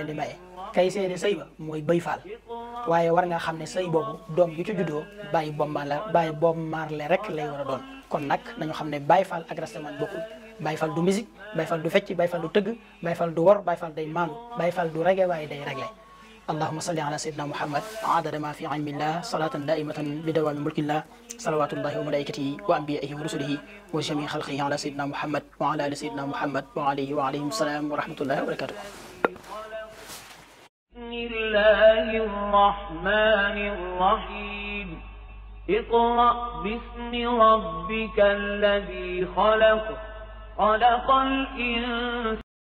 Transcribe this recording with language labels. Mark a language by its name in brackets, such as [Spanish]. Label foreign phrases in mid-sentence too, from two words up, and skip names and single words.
[Wolof] di maye kay seede sëy ba mooy bëy Faal waaye war nga xam ne sëy boobu doom yu ci juddoo bàyyi Bob Marley rek lay war a doon kon nag nañu xam ne Baay Faal ak rastaman bokkul Baay Faal du musique Baay Faal du fecc Baay Faal du tëgg Baay Faal du wor Baay Faal day maandu Baay Faal du rege waaye day réglé [Arabic] اللهم صل على سيدنا محمد عدد ما في علم الله صلاة دائمة بدوام ملك الله صلوات الله وملائكته وأنبيائه ورسله وجميع خلقه على سيدنا محمد وعلى آل سيدنا محمد وعليه وعليهم السلام ورحمة الله وبركاته بسم الله الرحمن الرحيم اقرأ باسم ربك الذي خلق الإنسان